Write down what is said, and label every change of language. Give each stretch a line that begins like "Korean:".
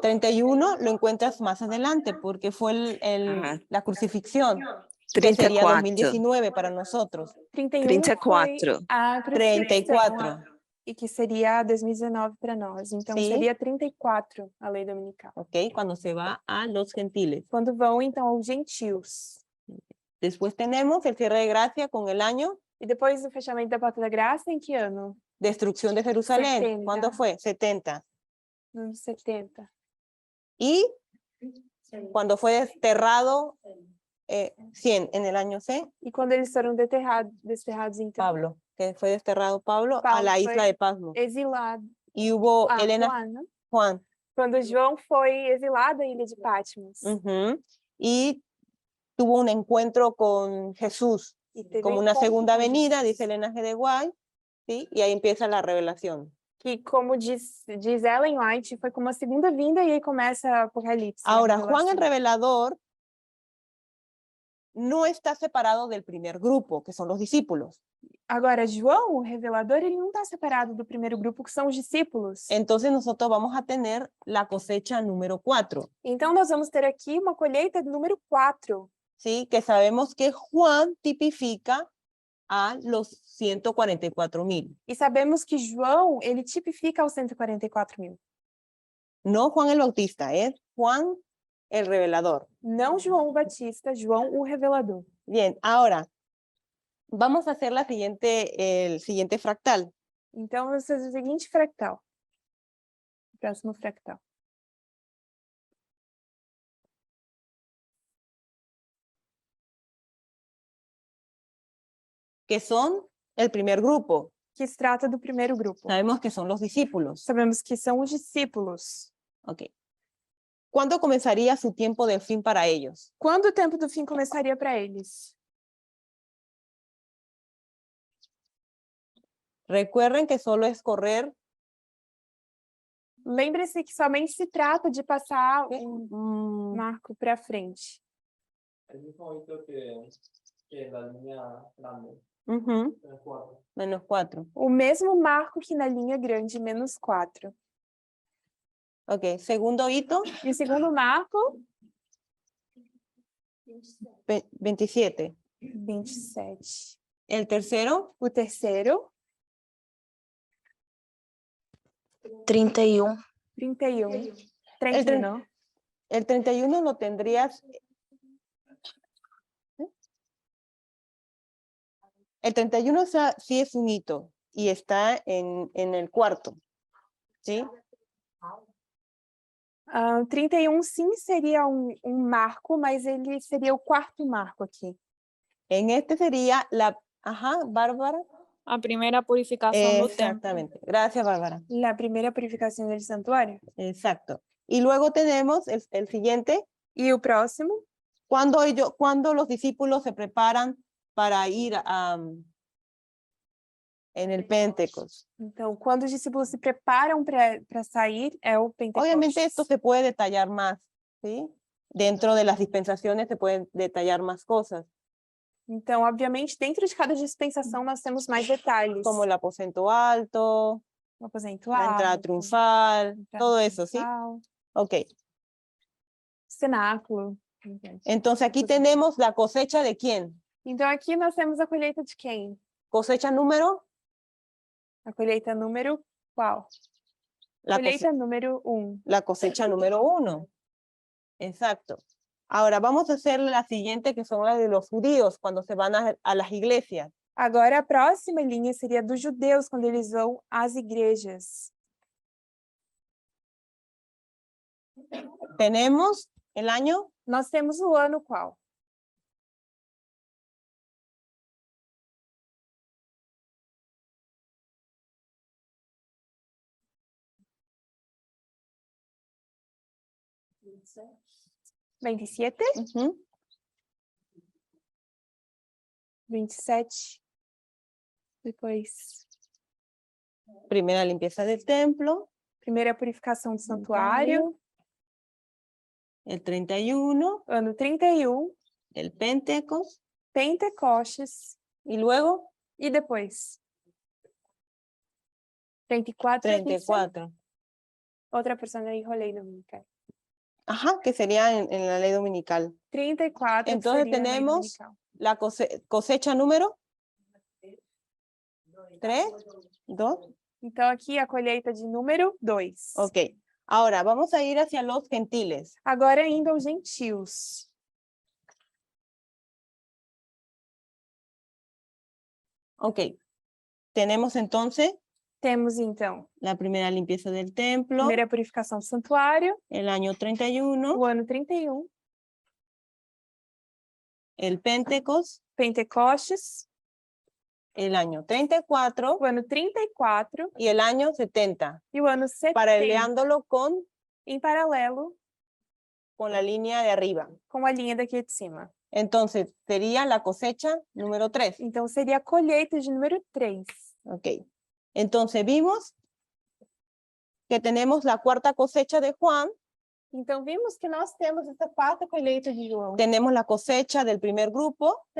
Spanish: 31 lo encuentras más adelante porque fue la crucifixión. Que 34. sería 2019 para nosotros. 31 34.
Portuguese: foi a crucifixião. 34. E que seria 2019 para nós. Então, Sim. seria 34 a lei dominical.
Spanish: Ok, cuando se va a los gentiles.
Portuguese: Quando vão, então, aos gentios.
Spanish: Después tenemos el cierre de gracia con el año.
Portuguese: E depois do fechamento da Porta da Graça, em que ano?
Spanish: Destrucción de Jerusalén. 70. ¿Cuándo fue? 70.
Portuguese: No anos 70.
Spanish: Y cuando fue desterrado 100 en el año C.
Portuguese: E quando eles foram desterrados então?
Spanish: Pablo, que fue desterrado Pablo a la isla de Pasmo.
Portuguese: Exilado.
Spanish: Y hubo Juan.
Portuguese: Quando João foi exilado à ilha de Patmos.
Spanish: Y tuvo un encuentro con Jesús, como una segunda venida, dice Elena G. de White, ¿sí? Y ahí empieza la revelación.
Portuguese: Que, como diz Ellen White, foi como a segunda vinda e aí começa o Apocalipse.
Spanish: Ahora, Juan el Revelador no está separado del primer grupo, que son los discípulos.
Portuguese: Agora, João, o revelador, ele não está separado do primeiro grupo, que são os discípulos.
Spanish: Entonces nosotros vamos a tener la cosecha número 4.
Portuguese: Então, nós vamos ter aqui uma colheita número 4.
Spanish: ¿Sí? Que sabemos que Juan tipifica a los 144.000.
Portuguese: E sabemos que João, ele tipifica os 144.000.
Spanish: No Juan el Bautista, es Juan el Revelador.
Portuguese: Não João o Batista, João o Revelador.
Spanish: Bien, ahora vamos a hacer el siguiente fractal.
Portuguese: Então, vamos fazer o seguinte fractal. Próximo fractal.
Spanish: que son el primer grupo.
Portuguese: que se trata do primeiro grupo.
Spanish: Sabemos que son los discípulos.
Portuguese: Sabemos que são os discípulos. Ok.
Spanish: ¿Cuándo comenzaría su tiempo del fin para ellos?
Portuguese: Quando o tempo do fim começaria para eles?
Spanish: Recuerden que solo es correr
Portuguese: Lembre-se que somente se trata de passar um marco para frente.
Spanish: El mismo momento que la línea grande, ujú, el 4. -4.
Portuguese: O mesmo marco que na linha grande, -4.
Spanish: Ok, segundo hito,
Portuguese: E o segundo marco, 27. 27.
Spanish: El tercero,
Portuguese: O terceiro, 31. 31.
Spanish: El 31. el 31 lo tendrías. El 31 sí es un hito y está en el cuarto. ¿Sí?
Portuguese: 31 sim seria marco, mas ele seria o quarto marco aqui.
Spanish: En este sería la. Ajá, Bárbara.
Portuguese: A primeira purificação do templo.
Spanish: Exactamente. Gracias, Bárbara.
Portuguese: La primeira purificação del santuário.
Spanish: Exacto. Y luego tenemos el siguiente.
Portuguese: E o próximo?
Spanish: Cuando los discípulos se preparan para ir en el Pentecostés.
Portuguese: Então, quando os discípulos se preparam para sair, é o Pentecostes.
Spanish: Obviamente esto se puede detallar más, ¿sí? Dentro de las dispensaciones se pueden detallar más cosas.
Portuguese: Então, obviamente, dentro de cada dispensação nós temos mais detalhes.
Spanish: Como el aposento alto,
Portuguese: o aposento
Spanish: la entrada
Portuguese: alto,
Spanish: triunfal, todo eso, ¿sí?
Portuguese: triunfal, Ok. cenáculo.
Spanish: Entonces aquí tenemos la cosecha de quién.
Portuguese: Então, aqui nós temos a colheita de quem?
Spanish: Cosecha número.
Portuguese: A colheita número qual?
Spanish: La
Portuguese: Colheita número 1.
Spanish: La cosecha número 1. Exacto. Ahora vamos a hacer la siguiente, que son las de los judíos, cuando se van a las iglesias.
Portuguese: Agora, a próxima linha seria dos judeus, quando eles vão às igrejas.
Spanish: Tenemos el año.
Portuguese: Nós temos o ano qual?
Spanish: ¿27? 27.
Portuguese: Depois.
Spanish: Primera limpieza del templo.
Portuguese: Primeira purificação do santuário.
Spanish: El 31.
Portuguese: Ano 31.
Spanish: El Pentecostés.
Portuguese: Pentecostes.
Spanish: Y luego.
Portuguese: E depois?
Spanish: 34.
Portuguese: 34. Outra porção da lei dominical.
Spanish: Ajá, que sería en la ley dominical. 34. Entonces tenemos la cosecha número 3, 2.
Portuguese: Então aqui a colheita de número 2. Ok.
Spanish: Ahora vamos a ir hacia los gentiles.
Portuguese: Agora indo aos gentios.
Spanish: Ok. Tenemos entonces.
Portuguese: Temos então.
Spanish: La primera limpieza del templo.
Portuguese: Primeira purificação do santuário.
Spanish: El año 31.
Portuguese: O ano 31.
Spanish: El Pentecostés.
Portuguese: Pentecostes.
Spanish: El año 34.
Portuguese: O ano 34.
Spanish: Y el año 70.
Portuguese: E o ano 70.
Spanish: Paralelándolo con.
Portuguese: Em paralelo.
Spanish: Con la línea de arriba.
Portuguese: Com a linha daqui de cima.
Spanish: Entonces, sería la cosecha número 3.
Portuguese: Então, seria a colheita de número 3. Ok.
Spanish: Entonces, vimos que tenemos la cuarta cosecha de Juan.
Portuguese: Então, vimos que nós temos essa quarta colheita de João.
Spanish: Tenemos la cosecha del primer grupo.